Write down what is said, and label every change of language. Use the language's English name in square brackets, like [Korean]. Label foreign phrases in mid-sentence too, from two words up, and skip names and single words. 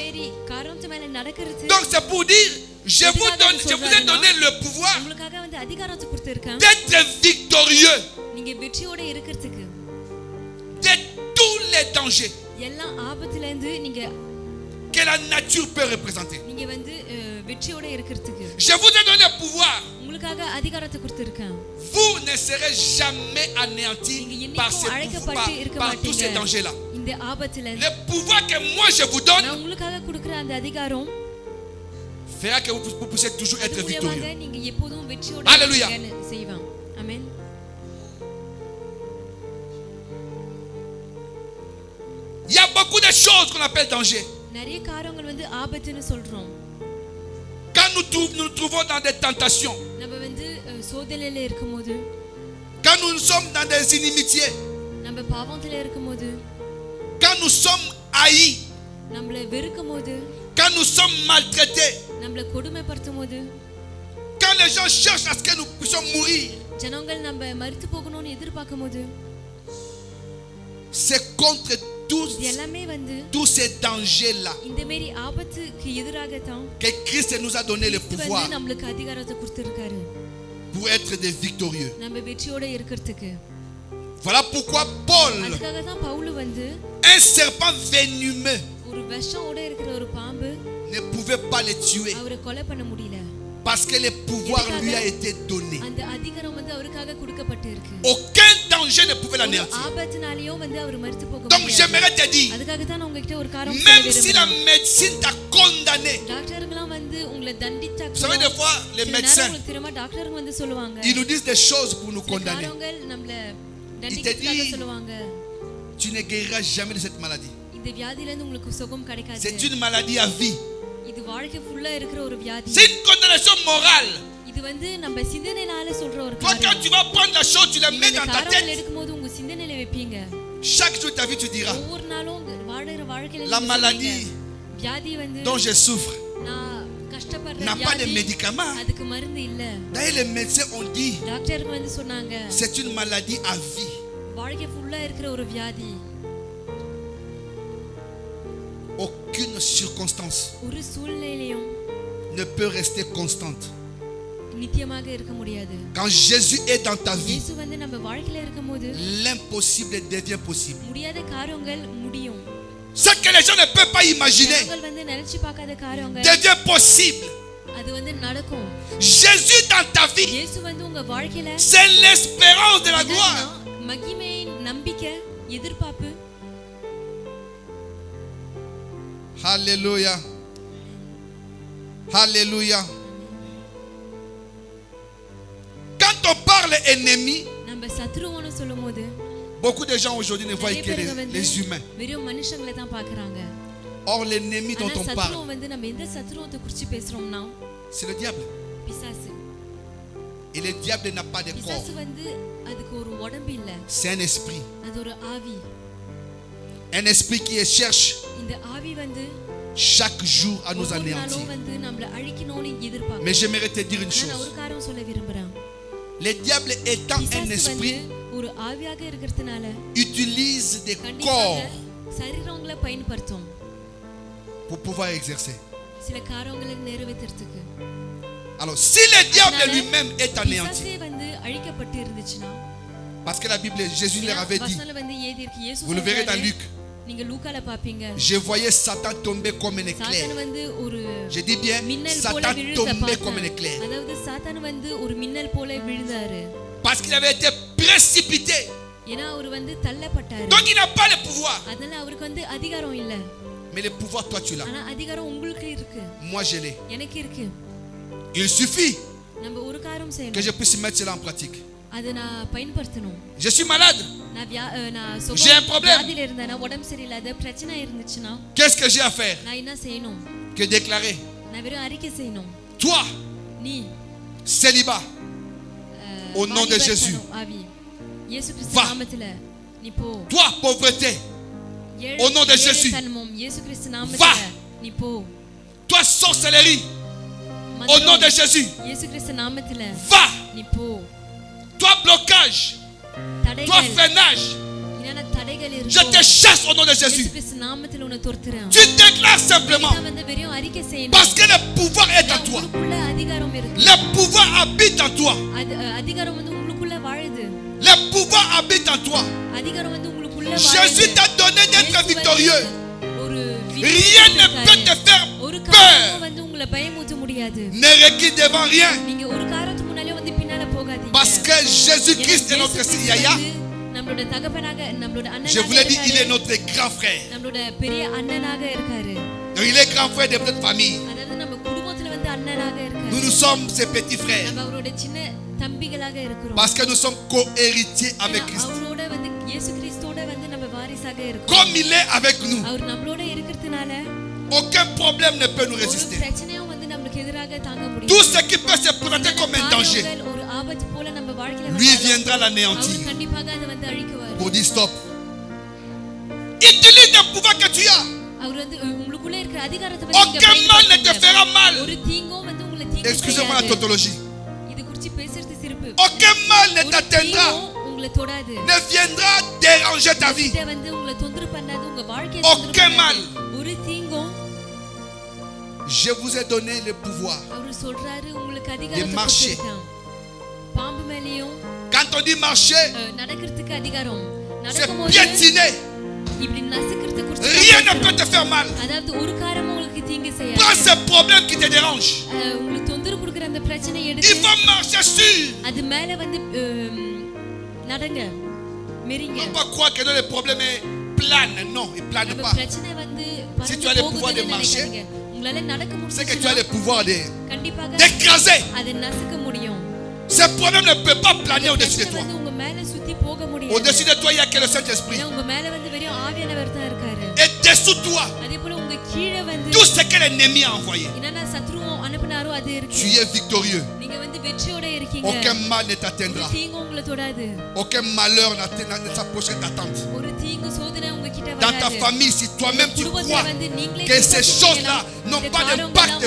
[French] Donc c'est pour dire, je vous ai donné le pouvoir d'être victorieux de tous les dangers. que la nature peut représenter. [Tamil] நீங்க வந்து வெற்றியோட இருக்கிறதுக்கு [French] Je vous ai donné le pouvoir. [Tamil] உங்களுக்காக அதிகாரத்தை கொடுத்திருக்கேன். [French] Vous ne serez jamais anéantis [Tamil] நீங்க [French] par [Tamil] என்னைக்கும் அழைக்கப்பட்டு இருக்க [French] tous ces [Tamil] மாட்டீங்க. [French] dangers-là. [Tamil] இந்த ஆபத்துல [French] Le pouvoir que moi je vous donne [Tamil] நான் உங்களுக்காக கொடுக்கிற அந்த அதிகாரம் [French] fera que vous puissiez toujours être victorieux. [Tamil] நீங்க எப்போதும் வெற்றியோட [French] Alléluia. [Tamil] செய்வான். ஆமென். [French] Il y a beaucoup de choses qu'on appelle danger. [Tamil] நிறைய காரியங்கள் வந்து ஆபத்துன்னு சொல்றோம். [French] Quand nous trouvons dans des tentations, [Tamil] நம்ம வந்து சோதனையில இருக்கும்போது, [French] quand nous sommes dans des inimitiés, [Tamil] நம்ம பாவத்துல இருக்கும்போது, [French] quand nous sommes haïs, [Tamil] நம்மள வெறுக்கும்போது, [French] quand nous sommes maltraités, [Tamil] நம்மள கொடுமைப்படுத்தும்போது, [French] quand les gens cherchent à ce que nous puissions mourir, [Tamil] ஜனங்கள் நம்ம மரித்து போகணும்னு எதிர்பார்க்கும்போது, [French] c'est contre [Tamil] இது எல்லாமே வந்து [French] tous ces dangers-là [Tamil] இந்த மாதிரி ஆபத்துக்கு எதிராக தான் [French] que Christ nous a donné le pouvoir [Tamil] நம்மளுக்கு அதிகாரத்தை கொடுத்திருக்காரு. [French] pour être des victorieux. [Tamil] நம்ம வெற்றியோட இருக்கிறதுக்கு. [French] Voilà pourquoi Paul, [Tamil] அதுக்காக தான் பவுல் வந்து [French] un serpent venimeux, [Tamil] ஒரு விஷமோட இருக்கிற ஒரு பாம்பு [French] ne pouvait pas le tuer [Tamil] அவரை கொலை பண்ண முடியல. [French] parce que le pouvoir lui a été donné. [Tamil] அந்த அதிகாரம் வந்து அவருக்காக கொடுக்கப்பட்டு இருக்கு. [French] Aucun danger ne pouvait l'anéantir. [Tamil] ஆபத்துனாலயோ வந்து அவர் மரித்து போக [French] Donc [Tamil] முடியாது. [French] j'aimerais te dire, [Tamil] அதுக்காக தான் நான் உங்ககிட்ட ஒரு காரணம் [French] même [Tamil] சொல்ல [French] si la [Tamil] விரும்புறேன். [French] médecine t'a condamné, [Tamil] டாக்டருங்கலாம் வந்து உங்களை தண்டிச்சா [French] vous savez des fois les médecins, [Tamil] உங்களுக்கு தெரியுமா டாக்டருங்க வந்து சொல்லுவாங்க [French] ils nous disent des choses pour nous condamner. [Tamil] காரணங்கள் நம்மள [French] Il te [Tamil] தண்டிக்கிறதுக்காக [French] dit, [Tamil] சொல்லுவாங்க. [French] tu ne guériras jamais de cette maladie. [Tamil] இந்த வியாதியில இருந்து உங்களுக்கு சுகம் கிடைக்காது. [French] C'est une maladie à vie. [Tamil] இது வாழ்க்கை ஃபுல்லா இருக்கிற ஒரு வியாதி. [French] C'est une condamnation morale. [Tamil] இது வந்து நம்ம சிந்தனையினால சொல்ற ஒரு [French] Toi, quand [Tamil] காரியம். [French] tu vas prendre la chose, tu la mets dans ta [Tamil] காரணங்கள் [French] tête. [Tamil] எடுக்கும்போது உங்க சிந்தனையில வைப்பீங்க. [French] Chaque jour de ta vie, tu diras, [Tamil] ஒவ்வொரு நாளும் வாழுற வாழ்க்கையில [French] la [Tamil] நீங்க [French] maladie [Tamil] சொல்லுவீங்க, வியாதி வந்து [French] dont je souffre [Tamil] நான் கஷ்டப்படுற [French] n'a pas de [Tamil] வியாதி [French] médicaments. [Tamil] அதுக்கு மருந்து இல்ல. [French] D'ailleurs, les médecins ont dit, [Tamil] டாக்டருங்க வந்து சொன்னாங்க [French] c'est une maladie à vie. [Tamil] வாழ்க்கை ஃபுல்லா இருக்கிற ஒரு வியாதி. [French] Aucune circonstance [Tamil] ஒரு சூழ்நிலையிலும் [French] ne peut rester constante. [Tamil] நித்தியமாக இருக்க முடியாது. [French] Quand Jésus est dans ta vie, [Tamil] இயேசு வந்து நம்ம வாழ்க்கையில இருக்கும்போது [French] l'impossible devient possible. [Tamil] முடியாத காரியங்கள் முடியும். [French] Ce que les gens ne peuvent pas imaginer [Tamil] ஜனங்கள் வந்து நினைச்சு பார்க்காத காரியங்கள் [French] devient possible. [Tamil] அது வந்து நடக்கும். [French] Jésus dans ta vie, [Tamil] இயேசு வந்து உங்க வாழ்க்கையில [French] c'est l'espérance de la gloire. [Tamil] மகிமை, நம்பிக்கை, எதிர்பார்ப்பு. [French] Alléluia. Alléluia. Quand on parle ennemi, [Tamil] நம்ம சத்ருவோன்னு சொல்லும்போது [French] beaucoup de gens aujourd'hui ne voient [Tamil] நிறைய [French] que [Tamil] பேருங்க வந்து [French] les humains. [Tamil] வெறும் மனுஷங்களை தான் பார்க்கறாங்க. [French] Or l'ennemi dont [Tamil] ஆனா [French] on [Tamil] சத்ருவம் [French] parle, [Tamil] வந்து நம்ம எந்த சத்ருவத்தை குறித்து பேசுறோம்னா [French] c'est le diable. [Tamil] பிசாசு. [French] Et le diable n'a pas de corps. [Tamil] பிசாசு வந்து அதுக்கு ஒரு உடம்பு இல்ல. [French] C'est un esprit. [Tamil] அது ஒரு ஆவி. [French] Un esprit qui cherche [Tamil] இந்த ஆவி வந்து [French] chaque jour à nous [Tamil] ஒவ்வொரு [French] anéantir. [Tamil] நாளும் வந்து நம்மள அழிக்கணும்னு எதிர்பார்க்கும். [French] Mais j'aimerais te dire une [Tamil] நான் [French] chose. [Tamil] ஒரு காரணம் சொல்ல விரும்புறேன். [French] Le diable étant un [Tamil] பிசாசு வந்து [French] esprit, [Tamil] ஒரு ஆவியாக இருக்கிறதுனால [French] utilise des [Tamil] கண்டிப்பாக [French] corps [Tamil] சரீரங்களை பயன்படுத்தும் [French] pour pouvoir exercer. [Tamil] சில காரியங்களை நிறைவேற்றுறதுக்கு. [French] Alors, si le diable [Tamil] அதனால [French] lui-même est anéanti, [Tamil] பிசாசே வந்து அழிக்கப்பட்டு இருந்துச்சுன்னா [French] parce que la Bible, Jésus leur avait dit, [Tamil] வசனத்துல வந்து ஏதி இருக்கு. இயேசு [French] vous le verrez dans [Tamil] சொல்றாரு, [French] Luc, [Tamil] நீங்க லூக்கால பாப்பீங்க, [French] je voyais Satan tomber comme un éclair. [Tamil] சாத்தான் வந்து ஒரு [French] Je dis bien, [Tamil] மின்னல் போல [French] Satan [Tamil] விழுந்த [French] tombait comme un [Tamil] பார்த்தேன். [French] éclair. [Tamil] அதாவது சாத்தான் வந்து ஒரு மின்னல் போல விழுந்தாரு. [French] Parce qu'il avait été précipité. [Tamil] ஏன்னா அவர் வந்து தள்ளப்பட்டாரு. [French] Donc il n'a pas le pouvoir. [Tamil] அதனால அவருக்கு வந்து அதிகாரம் இல்ல. [French] Mais le pouvoir, toi, tu l'as. [Tamil] ஆனா அதிகாரம் உங்களுக்கு இருக்கு. [French] Moi, je l'ai. [Tamil] எனக்கு இருக்கு. [French] Il suffit [Tamil] நம்ம ஒரு காரியம் [French] que [Tamil] செய்யணும். [French] je puisse mettre cela en pratique. [Tamil] அதை நான் பயன்படுத்தணும். [French] Je suis malade. [Tamil] நான் [French] J'ai un problème. [Tamil] வியாதியில இருந்தேனா, உடம்பு சரியில்லாத பிரச்சனை இருந்துச்சுன்னா [French] Qu'est-ce que j'ai à faire? [Tamil] நான் என்ன செய்யணும்? [French] Que déclarer. [Tamil] நான் வெறும் அறிக்கை செய்யணும். [French] Toi, [Tamil] நீ [French] célibat, au nom de [Tamil] வாலிபர் [French] Jésus. [Tamil] தனம், ஆவி இயேசு கிறிஸ்து [French] Va. [Tamil] நாமத்துல நீ போ. [French] Toi, pauvreté, au nom de Jésus. [Tamil] தனமும் இயேசு கிறிஸ்து [French] Va. [Tamil] நாமத்துல நீ போ. [French] toi, sorcellerie, au nom de Jésus. [Tamil] இயேசு கிறிஸ்து நாமத்துல [French] Va, [Tamil] நீ போ. [French] toi, blocage, toi, [Tamil] தடைகள் [French] freinage, [Tamil] என்னென்ன தடைகள் [French] je [Tamil] இருக்கோ [French] te chasse au nom de [Tamil] இயேசு [French] Jésus. [Tamil] கிறிஸ்து நாமத்துல உன்னை துரத்துறேன். [French] Tu déclares simplement, [Tamil] நீ வந்து வெறும் அறிக்கை [French] parce [Tamil] செய்யணும். [French] que le pouvoir est en toi. [Tamil] உங்களுக்குள்ள அதிகாரம் இருக்கு. [French] Le pouvoir habite en toi. [Tamil] அதிகாரம் வந்து உங்களுக்குள்ள வாழுது. [French] Le pouvoir habite en toi. [Tamil] அதிகாரம் வந்து உங்களுக்குள்ள [French] Jésus [Tamil] வாழுது. [French] t'a donné d'être [Tamil] இயேசு வந்து [French] victorieux. [Tamil] ஒரு [French] Rien ne peut te faire [Tamil] ஒரு [French] peur. [Tamil] காரியமும் வந்து உங்களை பயமுறுத்த முடியாது. [French] Ne recule devant rien. [Tamil] நீங்க ஒரு காரியத்துக்கு முன்னாலே வந்து பின்னால போகாதீங்க. [French] Parce que Jésus-Christ est notre Yaya. [Tamil] நம்மளோட தகப்பனாக நம்மளோட அண்ணனாக [French] Je vous l'ai dit, il est notre grand frère. [Tamil] நம்மளோட பெரிய அண்ணனாக இருக்காரு. [French] Donc, il est grand frère de notre famille. [Tamil] அதாவது நம்ம குடும்பத்துல வந்து அண்ணனாக இருக்காரு. [French] Nous sommes ses petits frères. [Tamil] நம்ம அவரோட சின்ன தம்பிகளாக இருக்கிறோம். [French] Parce que nous sommes co-héritiers avec Christ. [Tamil] அவரோட வந்து இயேசு கிறிஸ்துவோட வந்து நம்ம வாரிசாக இருக்கோம். [French] Comme il est avec nous, [Tamil] அவர் நம்மளோட இருக்கிறதுனால [French] aucun problème ne peut nous [Tamil] ஒரு [French] résister. [Tamil] பிரச்சனையும் வந்து நமக்கு எதிராக தாங்க முடியாது. [French] Tout ce qui peut se présenter comme un danger, [Tamil] ஒரு ஆபத்து போல நம்ம வாழ்க்கையில [French] lui [Tamil] வந்தாலும் [French] viendra [Tamil] அவர் [French] l'anéantir [Tamil] கண்டிப்பாக அதை வந்து அழிக்குவார். [French] pour dire stop. Utilise le pouvoir que tu as. [Tamil] அவர் வந்து உங்களுக்குள்ள இருக்கிற அதிகாரத்தை வந்து நீங்க [French] Aucun mal ne te fera mal. [Tamil] ஒரு தீங்கும் வந்து உங்களை தீங்கு [French] Excusez-moi la [Tamil] செய்யாது. [French] tautologie. [Tamil] இது குறித்து பேசுறது சிறப்பு. [French] Aucun mal ne [Tamil] ஒரு [French] t'atteindra, [Tamil] தீங்கும் உங்களை தொடாது. [French] ne viendra déranger ta vie. [Tamil] இதை வந்து உங்களை தொந்தரவு பண்ணாது, உங்க வாழ்க்கையை [French] Aucun [Tamil] தொந்தரவு [French] mal. [Tamil] பண்ணாது. ஒரு தீங்கும் [French] Je vous ai donné le pouvoir. [Tamil] அவர் சொல்றாரு உங்களுக்கு அதிகாரத்தை [French] marcher. [Tamil] கொடுத்திருக்கான். பாம்பு மேலயும் [French] Quand on dit marcher, [Tamil] நடக்கிறதுக்கு அதிகாரம். [French] c'est [Tamil] நடக்கும்போது [French] piétiner. [Tamil] இப்படி நசுக்கிறது குறித்து [French] Rien ne peut te faire mal. [Tamil] அதாவது ஒரு காரியமும் உங்களுக்கு தீங்கு செய்யாது. [French] Prends ce problème qui te dérange. [Tamil] உங்களுக்கு தொந்தரவு கொடுக்கிற அந்த பிரச்சனை [French] Il [Tamil] எடுத்து [French] faut marcher sur. [Tamil] அது மேல வந்து நடங்க மெரிங்க. [French] On va croire que le problème est plane. Non, il plane [Tamil] நம்ம [French] pas. [Tamil] பிரச்சனை வந்து [French] Si tu as le pouvoir de marcher, [Tamil] உங்களால நடக்க [French] c'est que tu as [Tamil] முடியும். [French] le pouvoir [Tamil] கண்டிப்பாக [French] d'écraser. [Tamil] அதை நசுக்க முடியும். [French] Ce problème ne peut pas planer au-dessus de [Tamil] பிரச்சனை [French] toi. [Tamil] வந்து உங்க மேல சுத்தி போக முடியாது. [French] Au-dessus de toi, il n'y a que le Saint-Esprit. [Tamil] ஏன்னா உங்க மேல வந்து வெறும் ஆவியானவர் தான் இருக்காரு. [French] Et dessous toi, [Tamil] அதே போல உங்க கீழே வந்து [French] tout ce que l'ennemi a envoyé, [Tamil] என்னன்னா சத்ருவும் அனுப்புனாரோ அது இருக்கு. [French] tu es victorieux. [Tamil] நீங்க வந்து வெற்றியோட இருக்கீங்க. [French] Aucun mal ne [Tamil] ஒரு [French] t'atteindra. [Tamil] தீங்கு உங்களை தொடாது. [French] Aucun malheur ne s'approchera de ta tente. [Tamil] ஒரு தீங்கு சோதனை உங்க கிட்ட [French] Dans ta [Tamil] வராது. [French] famille, si toi-même tu [Tamil] குடும்பத்துல [French] crois [Tamil] வந்து நீங்களே [French] que ces [Tamil] விசுவாசிச்சீங்கன்னா, [French] choses-là n'ont [Tamil] இந்த [French] pas [Tamil] காரியங்கள்லாம் [French] d'impact de